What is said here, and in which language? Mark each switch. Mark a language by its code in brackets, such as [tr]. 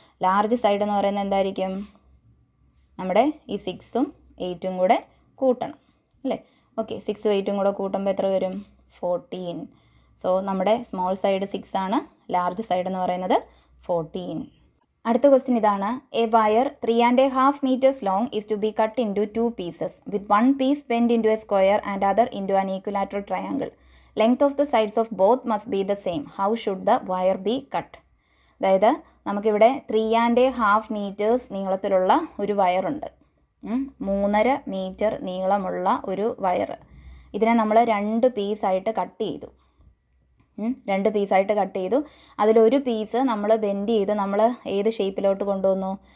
[ml] Large side എന്ന് പറയുന്നത് എന്തായിരിക്കും? നമ്മുടെ ഈ 6ഉം 8ഉം കൂടെ കൂട്ടണം അല്ലേ? ഓക്കെ, 6ഉം 8ഉം കൂടെ കൂട്ടുമ്പോൾ എത്ര വരും? 14. സോ നമ്മുടെ സ്മോൾ സൈഡ് 6 ആണ്, ലാർജ് സൈഡ് എന്ന് പറയുന്നത് 14. അടുത്ത ക്വസ്റ്റ്യൻ ഇതാണ്. [en] A wire 3.5 meters long is to be cut into 2 pieces with one piece bent into a square and other into an equilateral triangle. Length of the sides of both must be the same. How should the wire be cut? [ml] അതായത് നമുക്കിവിടെ 3.5 meters നീളത്തിലുള്ള ഒരു വയറുണ്ട്. 3.5 meter നീളമുള്ള ഒരു wire. ഇതിനെ നമ്മൾ 2 പീസായിട്ട് cut ചെയ്തു. 2 പീസായിട്ട് കട്ട് ചെയ്തു. അതിലൊരു പീസ് നമ്മൾ ബെൻഡ് ചെയ്ത് നമ്മൾ ഏത് ഷേപ്പിലോട്ട് കൊണ്ടുവന്നു?